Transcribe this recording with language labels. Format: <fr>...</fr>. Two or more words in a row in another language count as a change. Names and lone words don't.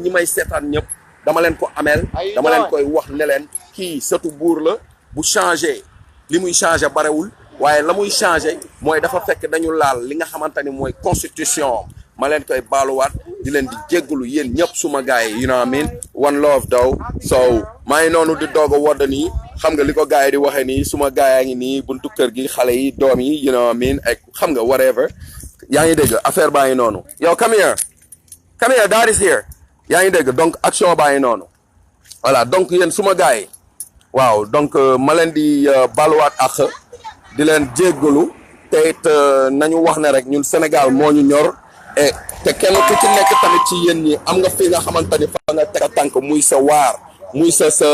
<wo>ñi may seetaan ñëpp dama leen ko ameel dama leen koy wax ne leen kii sëtu buur la bu changé li muy changé barewul waaye la muy changé mooy dafa fekk dañu laal li nga xamante ni mooy constitution ma leen koy baaluwaat di leen di jéggalu yéen ñëpp suma gars yi</wo> <en>you know what I mean one love though so</en> <wo>maa ngi noonu di doog a wodd nii xam nga li ko gars yi di waxee nii suma gars yaa ngi nii buntu kër gi xale yi doom yi</wo> <en>you know what I mean</en> <wo>ak xam nga whatever yaa ngi dégg affaire baa ngi noonu yow come</wo> <en>here dad is here</en> <wo>yaa ngi dégg donc action baa ngi noonu</wo> <fr>voilà donc</fr> <wo>yéen suma gars yi waaw donc ma leen di baaluwaat ak di leen jéggalu te it nañu wax ne rek ñun Sénégal moo ñu ñor te kenn ku ci nekk tamit ci yéen ñi am nga fi nga xamante ni fa nga teg a tànk muy sa waar muy sa</wo>